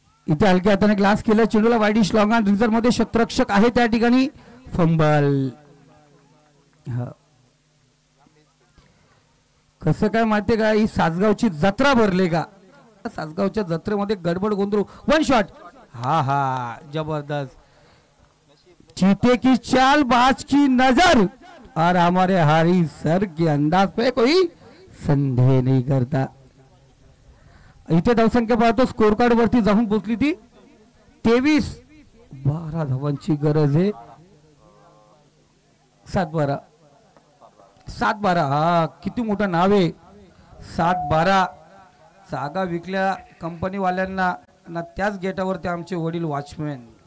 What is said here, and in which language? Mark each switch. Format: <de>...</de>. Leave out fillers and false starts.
<mr>इथे हलक्या हाताने ग्लास केलं, चेंडूला वाईडिश लॉंग ऑन रिझर्व मध्ये क्षेत्ररक्षक आहे त्या ठिकाणी फंबल. कसं काय माहितीये का, ही सासगावची जत्रा भरले का, सासगावच्या जत्रेमध्ये गडबड गोंधळ. वन शॉट, हा हा जबरदस्त.</mr> <hi>चीते की चाल बाज की नजर और हमारे हारी सर के अंदाज पे कोई संदेह नहीं करता.</hi> <mr>इथे धावसंख्या पाहतो स्कोर कार्ड वरती जाऊन पोचली ती 23-12 धावांची गरज आहे. 7-12 हा किती मोठं नाव आहे. 7-12 जागा विकल्या कंपनीवाल्यांना ना, त्याच गेटावरती आमचे वडील वॉचमॅन.</mr>